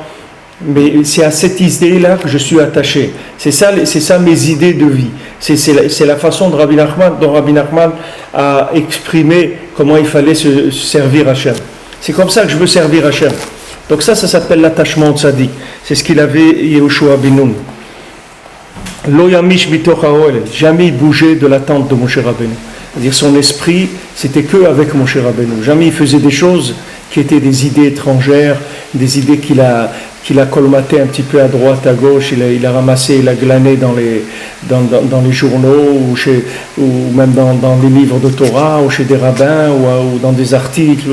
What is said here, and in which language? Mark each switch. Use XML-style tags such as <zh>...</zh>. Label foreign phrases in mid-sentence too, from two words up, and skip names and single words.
<fr>Mais c'est à cette idée-là que je suis attaché. C'est ça mes idées de vie. C'est la façon dont Rabbi Nachman a exprimé comment il fallait se servir Hachem. C'est comme ça que je veux servir Hachem. Donc ça s'appelle l'attachement au tzaddik. C'est ce qu'il avait Yehoshua ben Nun.</fr> <he>לא ימיש מתוך האהל,</he> <fr>jamais il bougeait de l'attente de Moshe Rabbeinu. C'est-à-dire son esprit, c'était que avec Moshe Rabbeinu. Jamais il faisait des choses qui étaient des idées étrangères, des idées qu'il a colmaté un petit peu à droite, à gauche, il a ramassé, il a glané dans les journaux, ou même dans les livres de Torah, ou chez des rabbins, ou dans des articles.</fr>